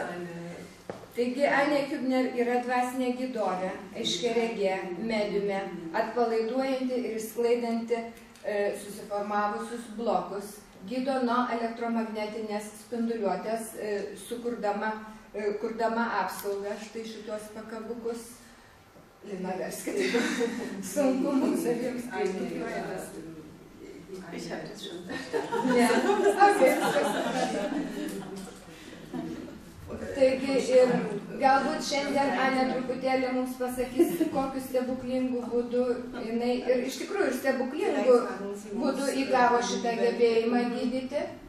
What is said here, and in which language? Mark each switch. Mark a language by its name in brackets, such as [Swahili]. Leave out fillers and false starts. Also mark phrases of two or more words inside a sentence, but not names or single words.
[Lithuanian] Taigi, Anė Hübner yra dvasinė gidovė, aiškiaregė, mediumė, atpalaiduojanti ir sklaidanti susiformavusius blokus, gydo nuo elektromagnetinės spinduliuotės, kurdama apsaugą, štai šitos pakabukus. Lina, verskite. Sunku mums abiems skaityti. [German] Ich habe das schon verstanden. [Lithuanian] Ne, taigi ir galbūt šiandien Anė truputėlį mums pasakys, kokiu stebuklingu būdu jinai, ir iš tikrųjų stebuklingu būdu įgavo šitą gebėjimą gydyti.